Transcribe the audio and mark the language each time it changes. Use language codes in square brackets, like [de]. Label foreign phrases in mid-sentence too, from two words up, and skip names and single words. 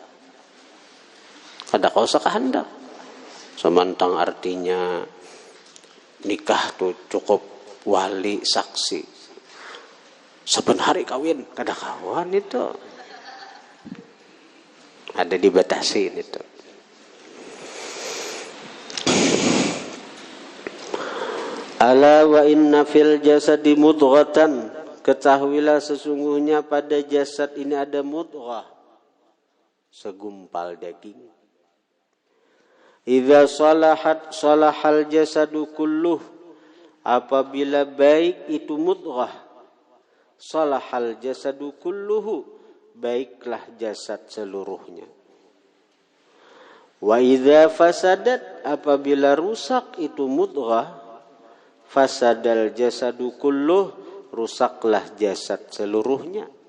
[bjn] Semantang artinya nikah tuh cukup wali saksi. Saben hari kawin, kada kawan itu. Ada dibatasi itu. [ar] ألا وإن في الجسد مضغة. [id] Ketahuilah sesungguhnya pada jasad ini ada mudghah. Segumpal daging. [ar] إذا صلحت صلح الجسد كله. [id] Apabila baik itu mudghah, [ar] صلح الجسد كله, [id] baiklah jasad seluruhnya. [ar] وإذا فسدت, [id] apabila rusak itu mudghah, [ar] فسد الجسد كله, [id] rusaklah jasad seluruhnya.